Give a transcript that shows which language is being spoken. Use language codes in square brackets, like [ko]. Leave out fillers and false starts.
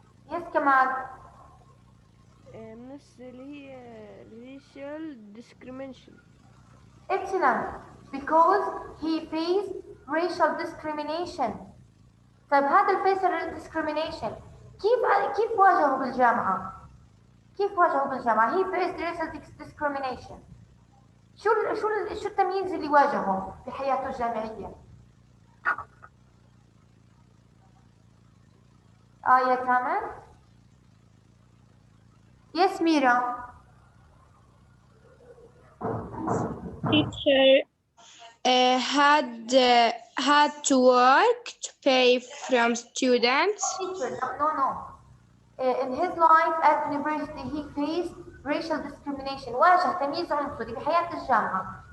[en] Yes, كمال. Miss اللي هي racial discrimination. Excellent. Because he faced racial discrimination. [ar] طيب هذا الفيس discrimination كيف واجهه بالجامعة؟ كيف واجهه بالجامعة؟ [en] He faced racial discrimination. [ar] شو التمييز اللي واجهه بحياته الجامعية؟ يا كامل؟ [en] Yes, Mira. Teacher had to work to pay from students. Teacher, no. In his life at university, he faced racial discrimination. [ar] واجه تمييز عنصري بحياة الجامعة.